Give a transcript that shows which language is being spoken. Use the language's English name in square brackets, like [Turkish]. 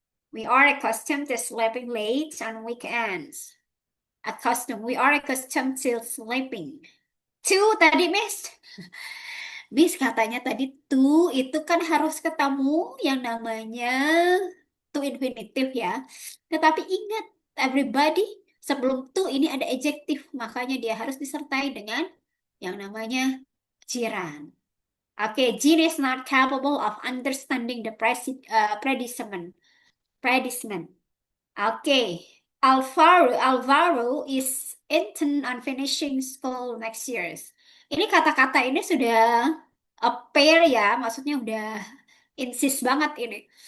[English] We are accustomed to sleeping late on weekends. Accustomed. We are accustomed to sleeping. [Indonesian] To tadi, Miss. Miss katanya tadi to itu kan harus ketemu yang namanya to infinitive ya. Tetapi ingat, everybody, sebelum to ini ada adjective, makanya dia harus disertai dengan yang namanya jiran. [English] Oke, Jean is not capable of understanding the predicament. Predicament. Oke, Alvaro is intent on finishing school next year. [Indonesian] Ini kata-kata ini sudah pair ya, maksudnya udah insist banget ini.